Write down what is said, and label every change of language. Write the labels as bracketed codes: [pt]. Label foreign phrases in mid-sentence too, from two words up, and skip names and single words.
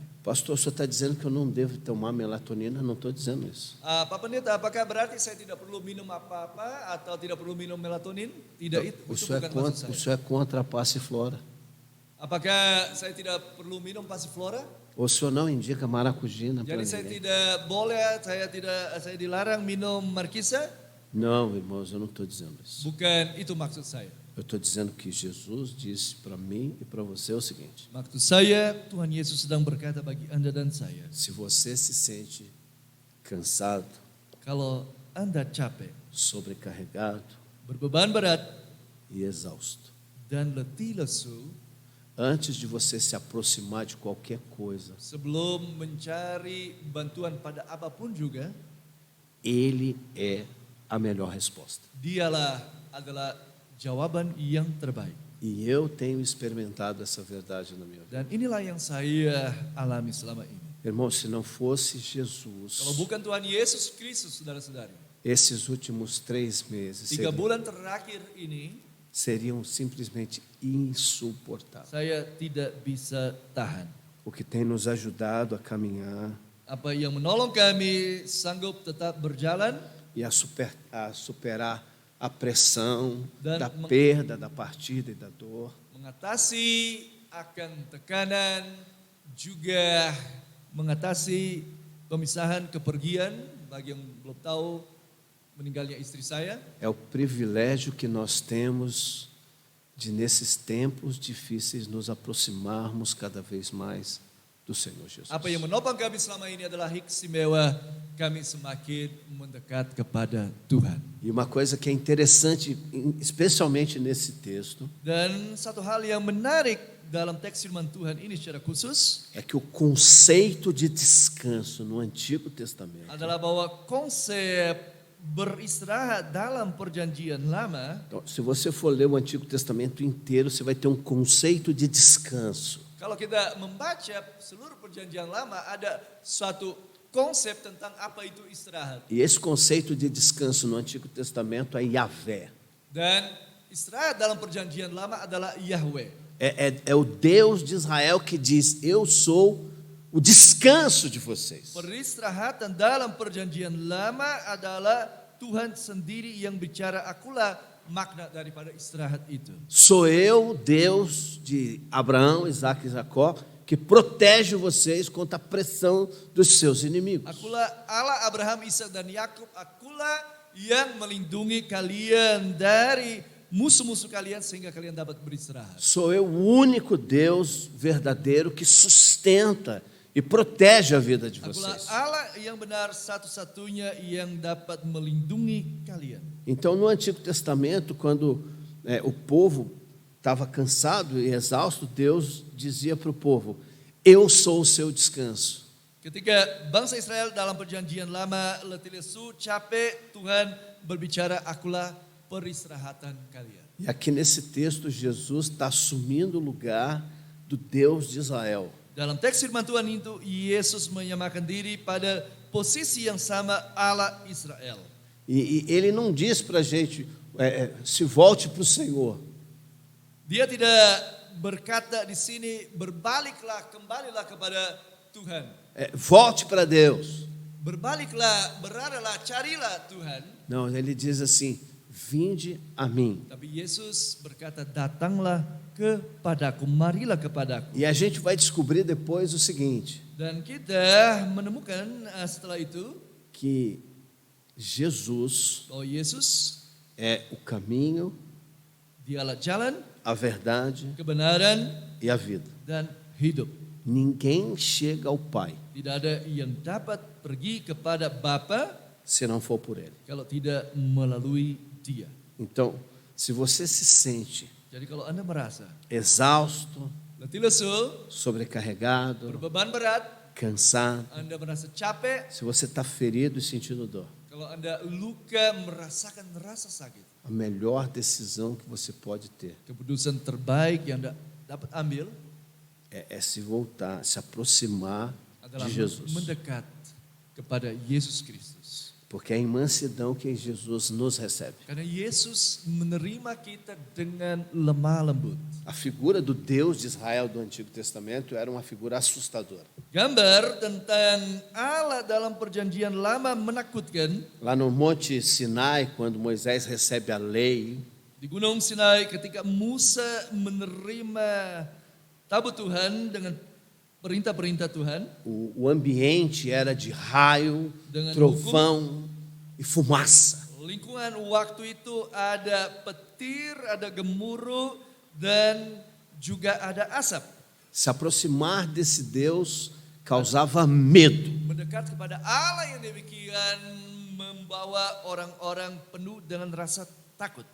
[pt] Pastor, o senhor está dizendo que eu não devo tomar melatonina? Não estou dizendo isso. [id] Pak Pendeta, apakah berarti saya tidak perlu minum apa-apa atau tidak perlu minum melatonin? Tidak, itu [pt] O senhor [id] bukan maksud [pt] o [id] saya. [pt] senhor é contra a passiflora? [id] Apakah saya tidak perlu minum passiflora? [pt] O senhor não indica maracujina para [id] Jadi saya [pt] ninguém? [id] tidak boleh, saya dilarang minum markisa? [pt] Não, irmãos, eu não estou dizendo isso. [id] Bukan itu maksud saya. [pt] Eu estou dizendo que Jesus disse para mim e para você o seguinte: [id] Maksud saya, Tuhan Yesus sedang berkata bagi Anda dan saya, [pt] se você se sente cansado, [id] kalau Anda capek, [pt] sobrecarregado [id] berbeban berat, [pt] e exausto, [id] dan letih lesu, [pt] antes de você se aproximar de qualquer coisa, [id] sebelum mencari bantuan pada apapun juga, [pt] Ele é a melhor resposta. [id] Dialah adalah jawaban yang terbaik. [pt] E eu tenho experimentado essa verdade na minha vida. [id] Dan inilah yang saya alami selama ini. [pt] Irmão, se não fosse [id] Kalau [pt] Jesus, [id] bukan Tuhan Yesus Kristus, saudara-saudari, [pt] esses últimos 3 meses [id] 3 bulan terakhir ini, [pt] seriam simplesmente insuportáveis. [id] saya tidak bisa tahan. [pt] O que tem nos ajudado a caminhar [id] Apa yang menolong kami sanggup tetap berjalan [pt] e a superar a pressão [id] Dan [pt] da perda, da partida e da dor, [id] mengatasi akan tekanan, juga mengatasi pemisahan, kepergian, bagi yang belum tahu meninggalnya istri saya. [pt] é o privilégio que nós temos de nesses tempos difíceis nos aproximarmos cada vez mais do Senhor Jesus. [id] Apa yang menopang kami selama ini adalah hak istimewa kami semakin mendekat kepada Tuhan. [pt] E uma coisa que é interessante, especialmente nesse texto, [id] Dan satu hal yang menarik dalam teks firman Tuhan ini secara khusus [pt] é que o conceito de descanso no Antigo Testamento [id] adalah bahwa konsep beristirahat dalam perjanjian lama, [pt] então, se você for ler o Antigo Testamento inteiro, você vai ter um conceito de descanso. [id] kalau kita membaca seluruh perjanjian lama ada suatu konsep tentang apa itu istirahat. [pt] E esse conceito de descanso no Antigo Testamento é Yahvé. [id] Dan istirahat dalam perjanjian lama adalah Yahweh. [pt] É o Deus de Israel que diz: eu sou o descanso de vocês. [id] Peristirahatan dalam perjanjian lama adalah Tuhan sendiri yang bicara, akulah makna daripada istirahat itu. [pt] Sou eu, Deus de Abraão, Isaac e Jacó, que protege vocês contra a pressão dos seus inimigos. [id] Akulah Allah Abraham, Ishak dan Yakub, akulah yang melindungi kalian dari musuh-musuh kalian sehingga kalian dapat beristirahat. [pt] Sou eu o único Deus verdadeiro que sustenta e protege a vida de [id] Akulah [pt] vocês. [id] Allah yang benar satu-satunya yang dapat melindungi kalian. [pt] Então, no Antigo Testamento, quando o povo estava cansado e exausto, Deus dizia para o povo: eu sou o seu descanso. [id] Ketika bangsa Israel dalam perjanjian lama letih lesu capek, Tuhan berbicara, akulah peristirahatan kalian. [pt] E aqui nesse texto, Jesus está assumindo o lugar do Deus de Israel. [id] Dalam teks firman Tuhan itu, Yesus menyamakan diri pada posisi yang sama Allah Israel. [pt] E ele não diz para a gente, se volte para o Senhor. [id] Dia tidak berkata di sini, berbaliklah, kembalilah kepada Tuhan. [pt] Volte para Deus. [id] Berbaliklah, beradalah, carilah Tuhan. [pt] Não, ele diz assim, vinde a mim. [id] Tapi Yesus berkata, datanglah kepadaku, marilah kepadaku. [pt] E a gente vai descobrir depois o seguinte, [id] Dan kita menemukan setelah itu, [pt] que Jesus [id] bahwa Yesus, [pt] é o caminho, [id] dialah jalan, [pt] a verdade [id] kebenaran, [pt] e a vida. [id] dan hidup. [pt] Ninguém chega ao Pai [id] Tidak ada yang dapat pergi kepada Bapa [pt] se não for por Ele. [id] kalau tidak melalui Dia. [pt] Então, se você se sente [id] Jadi kalau Anda merasa [pt] exausto, [id] letih lesu, [pt] sobrecarregado, [id] berbeban berat, [pt] cansado, [id] Anda merasa capek, [pt] se você está ferido e sentindo dor, [id] kalau Anda luka merasakan rasa sakit, [pt] a melhor decisão que você pode ter [id] keputusan terbaik yang Anda dapat ambil [pt] é se voltar, se aproximar [id] adalah [pt] de Jesus. [id] mendekat kepada Yesus Kristus. [pt] Porque é em mansidão que Jesus nos recebe. [id] Karena Yesus menerima kita dengan lemah lembut. [pt] A figura do Deus de Israel do Antigo Testamento era uma figura assustadora. [id] Gambar tentang Allah dalam perjanjian lama menakutkan. [pt] Lá no Monte Sinai, quando Moisés recebe a lei, [id] Di Gunung Sinai ketika Musa menerima tabut Tuhan dengan perintah-perintah Tuhan, [pt] o ambiente era de raio, [id] Dengan [pt] trovão e fumaça. [id] lingkungan waktu itu ada petir, ada gemuruh, dan juga ada asap. [pt] Se aproximar desse Deus causava medo. [id] Mendekat kepada Allah yang demikian membawa orang-orang penuh dengan rasa takut.